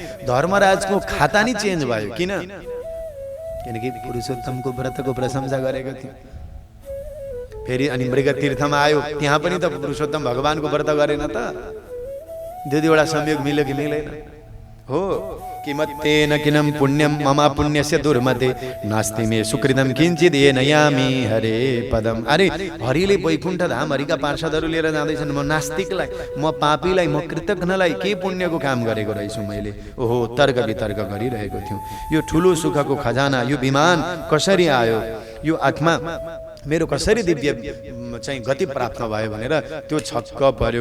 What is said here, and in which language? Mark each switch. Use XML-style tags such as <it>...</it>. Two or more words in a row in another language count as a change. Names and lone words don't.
<ne>धर्मराजको खाता नि चेन्ज भयो, किन? किनकि पुरुषोत्तमको व्रतको प्रशंसा गरेको थियो। फेरि अनि मृग तीर्थमा आयो, त्यहाँ पनि त पुरुषोत्तम भगवानको व्रत गरेन त। दुई दुईवटा संयोग मिल्यो कि मिलेन हो।</ne> <sa>किमत्तेन किनम पुण्यम मम पुण्यस्य दुर्मते नास्ति मे सुकृतम किञ्चित् येन यामि हरे पदम।</sa> <ne>अरे हरिले वैकुण्ठ धाम हरिका पार्षदहरू लिएर जाँदैछन्, म नास्तिकलाई, म पापीलाई, म कृतज्ञलाई के पुण्यको काम गरेको रहेछु मैले। ओहो, तर्क वितर्क गरिरहेको थियौँ। यो ठुलो सुखको खजाना, यो विमान कसरी आयो, यो आत्मा मेरो कसरी दिव्य चाहिँ गति प्राप्त भयो भनेर त्यो छक्क पर्यो।</ne>